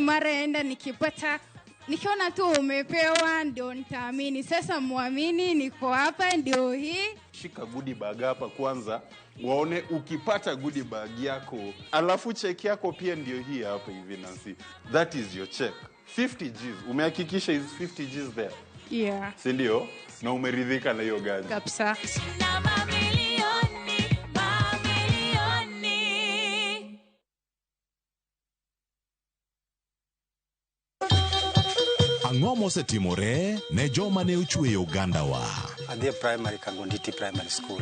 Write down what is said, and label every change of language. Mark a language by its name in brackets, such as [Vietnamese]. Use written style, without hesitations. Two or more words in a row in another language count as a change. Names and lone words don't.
[Swahili] Mara enda nikiona tu umepewa ndio nitaamini. Sasa muamini, niko hapa ndio hii. Shika [English] goodie bag [Swahili] hapa kwanza, waone ukipata [English] goodie bag [Swahili] yako, alafu check yako pia ndio hii hapa hivi Nancy. [English] That is your check. 50 Gs. Umehakikisha is 50 Gs there? Yeah. [Swahili] Si ndio? Na umeridhika na hiyo gari? Kabisa. [Luo (Kenya and Tanzania)] Ang'o mosetimore ne joma ne ochweyo Ugandawa? Adhi primary Kagonditi Primary School.